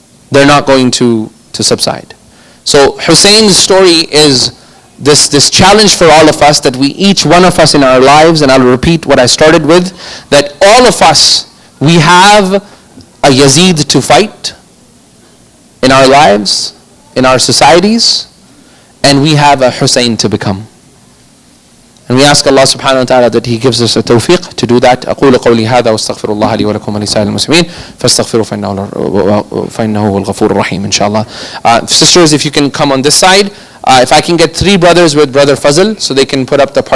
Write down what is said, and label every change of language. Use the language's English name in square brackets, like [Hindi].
[English] They're not going to subside. So Husain's story is this challenge for all of us, that we, each one of us in our lives, and I'll repeat what I started with, that all of us, we have a Yazid to fight in our lives, in our societies, and we have a Husain to become. And we ask Allah subhanahu wa ta'ala that He gives us a tawfiq to do that. [Arabic] أقول قولي هذا واستغفر الله لي ولكم ولسائر المسلمين فاستغفروا فإنه هو الغفور الرحيم. Inshallah. [English] Sisters, if you can come on this side. If I can get 3 brothers with Brother Fazl, so they can put up the part.